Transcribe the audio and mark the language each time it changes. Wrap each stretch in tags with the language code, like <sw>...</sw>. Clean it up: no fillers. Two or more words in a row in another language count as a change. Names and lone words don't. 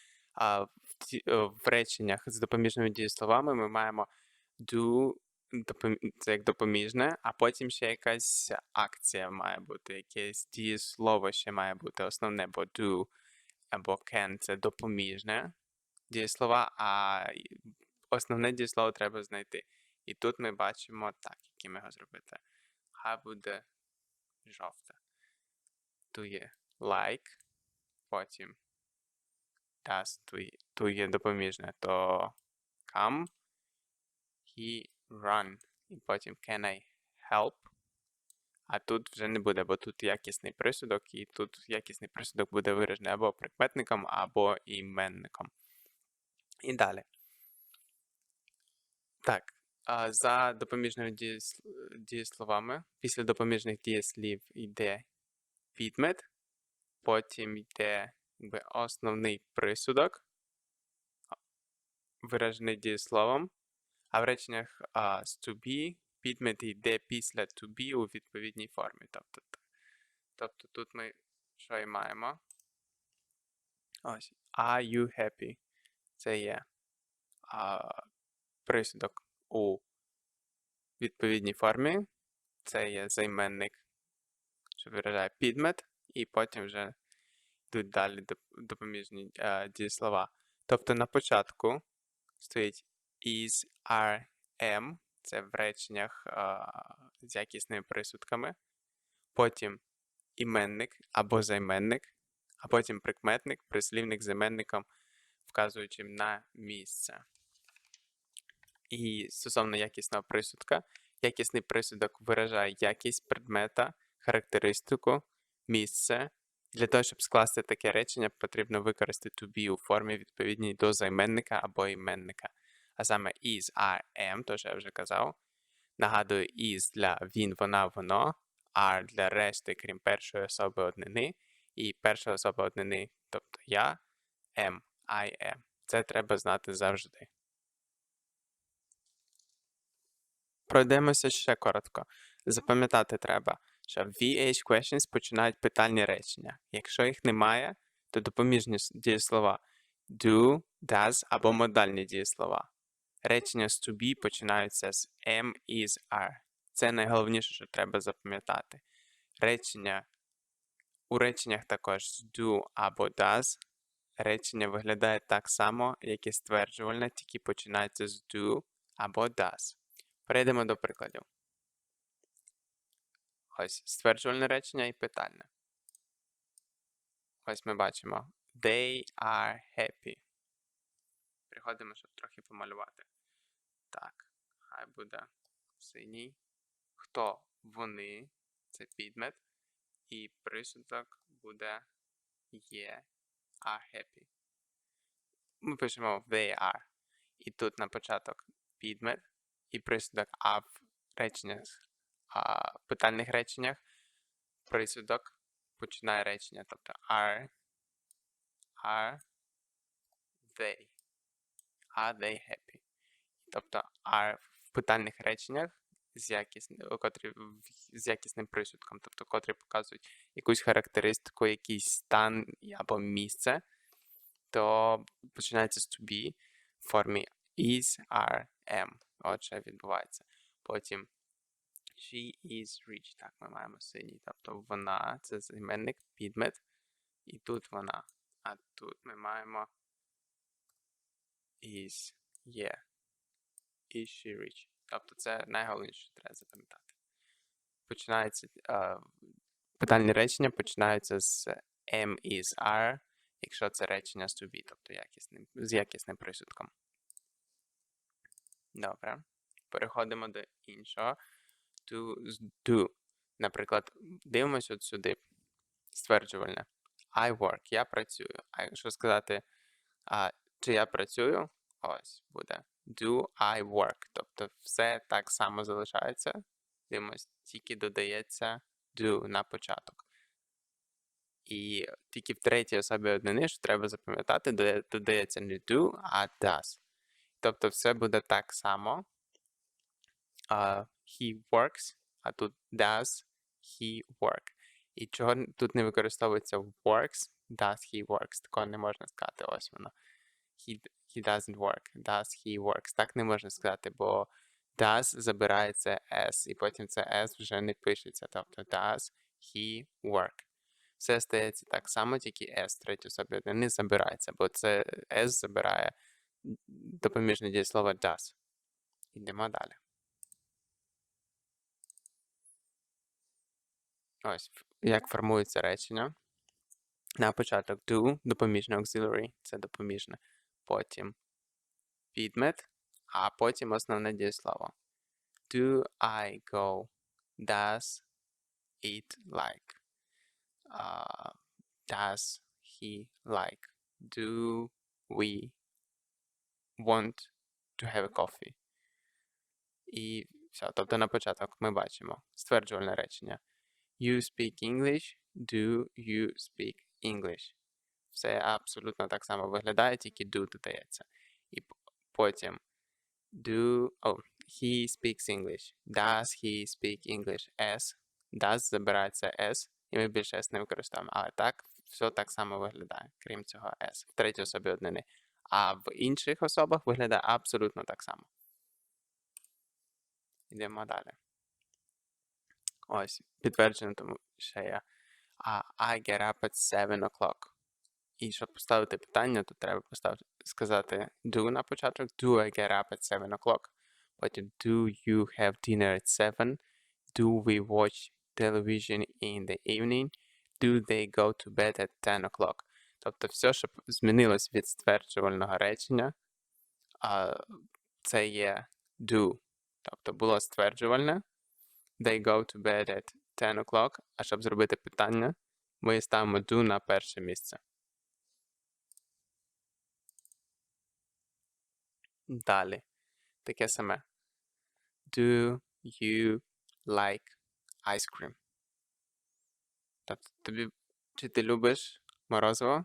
<uk>в реченнях з допоміжними дієсловами ми маємо do, це як допоміжне, а потім ще якась акція має бути, якесь дієслово ще має бути основне, бо do або can – це допоміжне дієслова, а основне дієслово треба знайти. І тут ми бачимо так, яким його зробити. Хай буде жовте. Тут є like, потім does, тут є допоміжне, то</uk> <en>come, he, run,</en> <uk>і потім</uk> <en>can I help,</en> <uk>а тут вже не буде, бо тут якісний присудок, і тут якісний присудок буде виражений або прикметником, або іменником. І далі. Так, за допоміжними дієсловами, після допоміжних дієслів йде підмет, потім йде основний присудок, виражений дієсловом, а в реченнях з</uk> <en>to be</en> <uk>підмет йде після</uk> <en>to be</en> <uk>у відповідній формі. Тобто тут ми що і маємо? Ось.</uk> <en>Are you happy?</en> <uk>Це є присудок у відповідній формі. Це є займенник, що виражає підмет, і потім вже йдуть далі допоміжні дієслова. Тобто на початку стоїть</uk> <en>is, are, am,</en> <uk>це в реченнях з якісними присудками, потім іменник або займенник, а потім прикметник, прислівник з іменником, вказуючим на місце. І стосовно якісного присудка, якісний присудок виражає якість предмета, характеристику, місце. Для того, щоб скласти таке речення, потрібно використати</uk> <en>to be</en> <uk>у формі відповідній до займенника або іменника. А саме</uk> <en>is, are, am,</en> <uk>то що я вже казав. Нагадую, is для він, вона, воно, are для решти, крім першої особи однини, і перша особа однини, тобто я,</uk> <en>am, I am.</en> <uk>Це треба знати завжди. Пройдемося ще коротко. Запам'ятати треба, що</uk> <en>VH questions</en> <uk>починають питальні речення. Якщо їх немає, то допоміжні дієслова</uk> <en>do, does</en> <uk>або модальні дієслова. Речення з</uk> <en>to be</en> <uk>починаються з</uk> <en>am, is, are.</en> <uk>Це найголовніше, що треба запам'ятати. У реченнях також з do або does. Речення виглядає так само, як і стверджувальне, тільки починається з do або does. Перейдемо до прикладів. Ось стверджувальне речення і питальне. Ось ми бачимо</uk> <en>they are happy.</en> <uk>Приходимо, щоб трохи помалювати. Так, хай буде синій. Хто? Вони. Це підмет. І присудок буде є,</uk> <en>are happy.</en> <uk>Ми пишемо</uk> <en>they are.</en> <uk>І тут на початок підмет. І присудок а в реченнях, питальних реченнях присудок починає речення. Тобто</uk> <en>are they. Are they happy?</en> <uk>Тобто are в питальних реченнях з якісним присудком, тобто котрі показують якусь характеристику, якийсь стан або місце, то починається з</uk> <en>to be</en> <uk>в формі</uk> <en>is, are, am.</en> <uk>Отже, відбувається. Потім</uk> <en>she is rich.</en> <uk>Так, ми маємо синій. Тобто вона, це займенник, підмет. І тут вона. А тут ми маємо is, є.</uk> <en>Is she rich.</en> <uk>Тобто це найголовніше, що треба запам'ятати. Питальні речення починаються з</uk> <en>am, is, are,</en> <uk>якщо це речення з</uk> <en>to be,</en> <uk>тобто з якісним присудком. Добре. Переходимо до іншого.</uk> <en>To, do.</en> <uk>Наприклад, дивимося от сюди. Стверджувальне.</uk> <en>I work.</en> <uk>Я працюю. А якщо сказати, чи я працюю, ось буде.</uk> <en>Do I work.</en> <uk>Тобто все так само залишається. Дивимось, тільки додається do на початок. І тільки в третій особі однини, що треба запам'ятати, додається не do, а does. Тобто все буде так само.</uk> <en>He works,</en> <uk>а тут</uk> <en>does he work.</en> <uk>І чого тут не використовується works,</uk> <en>does he works.</en> <uk>Такого не можна сказати, ось воно.</uk> <en>He doesn't work, does he works.</en> <uk>Так не можна сказати, бо does забирається s, і потім це s вже не пишеться. Тобто</uk> <en>does he work.</en> <uk>Все стається так само, тільки s в третій особі однини забирається, бо це s забирає допоміжне дієслово does. Йдемо далі. Ось, як формується речення. На початок do, допоміжне auxiliary, це допоміжне. Потім підмет, а потім основне дієслово.</uk> <en>Do I go? Does it like? Does he like? Do we want to have a coffee?</en> <uk>І все. Тобто на початок ми бачимо стверджувальне речення.</uk> <en>You speak English. Do you speak English?</en> <uk>Все абсолютно так само виглядає, тільки do додається. І потім</uk> <en>he speaks English. Does he speak English?</en> <uk>S. Does забирається S, і ми більше S не використовуємо. Але так, все так само виглядає, крім цього S. В третій особі однини. А в інших особах виглядає абсолютно так само. Йдемо далі. Ось, підтверджено, тому ще є.</uk> <en>I get up at 7 o'clock.</en> <uk>І щоб поставити питання, то треба сказати do на початок.</uk> <en>Do I get up at 7 o'clock? Потім do you have dinner at 7? Do we watch television in the evening? Do they go to bed at 10 o'clock?</en> <uk>Тобто все, що змінилось від стверджувального речення, це є do. Тобто було стверджувальне.</uk> <en>They go to bed at 10 o'clock.</en> <uk>А щоб зробити питання, ми ставимо do на перше місце. Далі. Таке саме.</uk> <en>Do you like ice cream?</en> <uk>Тобто, чи ти любиш морозиво?</uk>